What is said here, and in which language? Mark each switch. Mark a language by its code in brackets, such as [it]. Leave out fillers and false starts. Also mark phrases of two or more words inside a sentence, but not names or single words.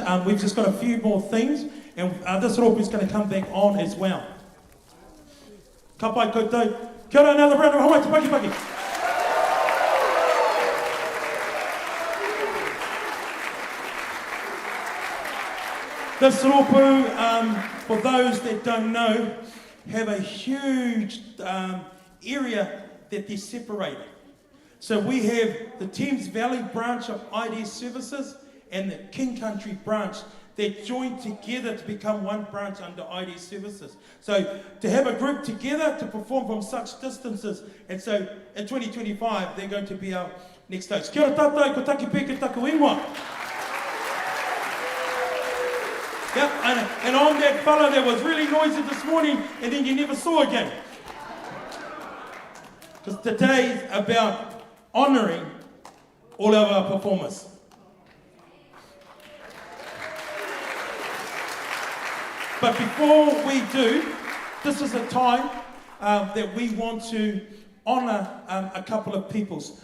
[en] We've just got a few more things, and this Roopu is going to come back on as well. [mi] Ka pai koutou. Kia ora, [en] another round of Hawaii [mi] te paki paki. [en] This Roopu, for those that don't know, have a huge area that they're separated. So we have the Thames Valley branch of IDS Services and the King Country branch that join together to become one branch under IDS Services. So to have a group together to perform from such distances, and so in 2025 they're going to be our next stage. [mi] Kia ora tātou, ko taki pēke taku whenua. [en] Yep, and I'm that fella that was really noisy this morning and then you never saw again. Because today is about honouring all of our performers. But before we do, this is a time that we want to honour a couple of peoples.